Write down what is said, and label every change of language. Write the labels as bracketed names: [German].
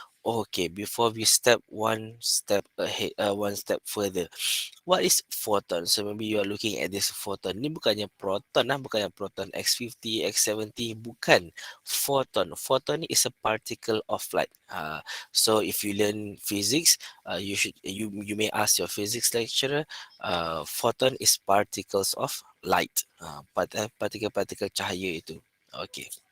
[English] Okay, before we step one step ahead, one step further, what is photon? So maybe you are looking at this photon. [Malay] Ni bukannya proton lah, bukannya proton X50, X70, bukan. [English] Photon ni is a particle of light. So if you learn physics, you may ask your physics lecturer. Photon is particles of light. [Malay] Partikel-partikel cahaya itu. [English] Okay.